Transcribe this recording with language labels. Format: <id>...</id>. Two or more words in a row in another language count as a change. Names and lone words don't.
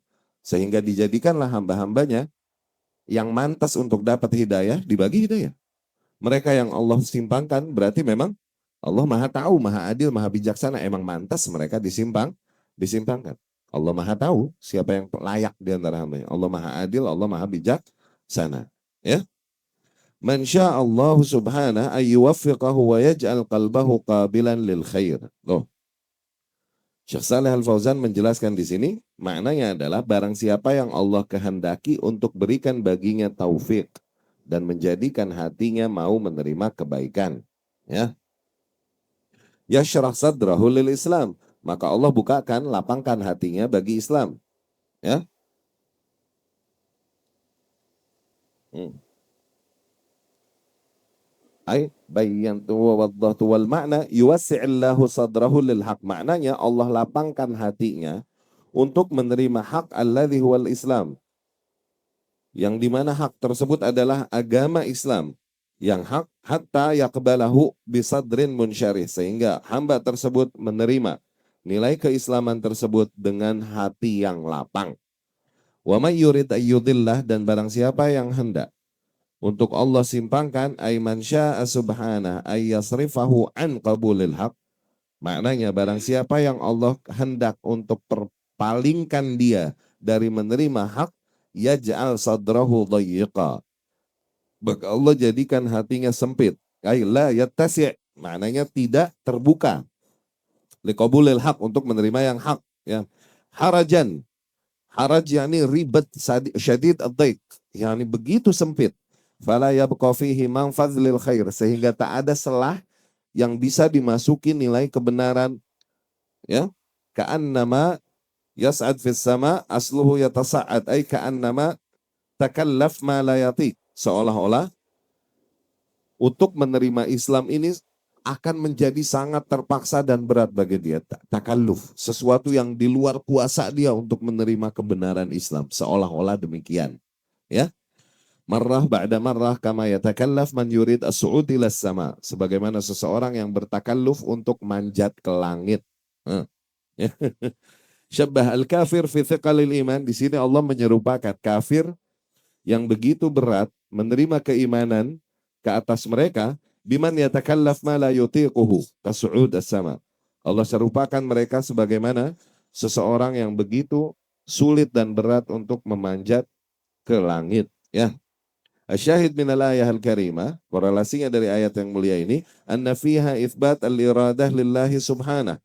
<id>Sehingga dijadikanlah hamba-hambanya yang mantas untuk dapat hidayah dibagi hidayah. Mereka yang Allah simpangkan berarti memang Allah Maha tahu, Maha adil, Maha bijaksana, emang mantas mereka disimpangkan. Allah Maha tahu siapa yang layak di antara hambanya. Allah Maha adil, Allah Maha bijaksana. Ya.</id> <ar>من شاء الله سبحانه أن يوفقه ويجعل قلبه قابلا للخير.</ar> <id>Loh, Syekh Saleh Al-Fauzan menjelaskan di sini, maknanya adalah barang siapa yang Allah kehendaki untuk berikan baginya taufik dan menjadikan hatinya mau menerima kebaikan, ya.</id> <ar>يشرح صدره للإسلام,</ar> <id>maka Allah bukakan, lapangkan hatinya bagi Islam, ya.</id> <ar>أي بينت ووضحت والمعنى يوسع الله صدره للحق.</ar> <id>Maknanya Allah lapangkan hatinya untuk menerima hak</id> <ar>الذي هو الإسلام.</ar> <id>Yang dimana hak tersebut adalah agama Islam. Yang hak</id> <ar>حتى يقبله بصدر منشرح.</ar> <id>Sehingga hamba tersebut menerima nilai keislaman tersebut dengan hati yang lapang.</id> <ar>ومن يرد أن يضله,</ar> <id>dan barang siapa yang hendak untuk Allah simpangkan,</id> <ar>أي من شاء سبحانه أن يصرفه عن قبول الحق.</ar> <id>Maknanya barang siapa yang Allah hendak untuk perpalingkan dia dari menerima hak,</id> <ar>يجعل صدره ضيقا,</ar> <id>maka Allah jadikan hatinya sempit.</id> <ar>أي لا يتسع',</ar> <id>maknanya tidak terbuka.</id> <ar>لقبول الحق,</ar> <id>untuk menerima yang hak, ya.</id> <ar>حرجا، حرج</ar> <id>yakni ribet</id> <ar>شديد الضيق,</ar> <id>yakni begitu sempit.</id> <ar>فلا يبقى فيه منفذ للخير,</ar> <id>sehingga tak ada celah yang bisa dimasuki nilai kebenaran, ya.</id> <ar>كأنما يصعد في السماء أصله يتصعد، أي كأنما تكلف ما لا يطيق,</ar> <id>seolah-olah untuk menerima Islam ini akan menjadi sangat terpaksa dan berat bagi dia. Takalluf, sesuatu yang di luar kuasa dia untuk menerima kebenaran Islam, seolah-olah demikian, ya.</id> <ar>مرة بعد مرة كما يتكلف من يريد الصعود إلى السماء,</ar> <id>sebagaimana seseorang yang bertakalluf untuk manjat ke langit.</id> <ar>شبه الكافر في ثقل الإيمان,</ar> <id>di sini Allah menyerupakan kafir yang begitu berat menerima keimanan ke atas mereka,</id> <ar>بمن يتكلف ما لا يطيقه كالصعود إلى السماء.</ar> <id>Allah serupakan mereka sebagaimana seseorang yang begitu sulit dan berat untuk memanjat ke langit, ya.</id> <ar>الشاهد من الآية الكريمة,</ar> <id>korelasinya dari ayat yang mulia ini,</id> <ar>أن فيها إثبات الإرادة لله سبحانه.</ar>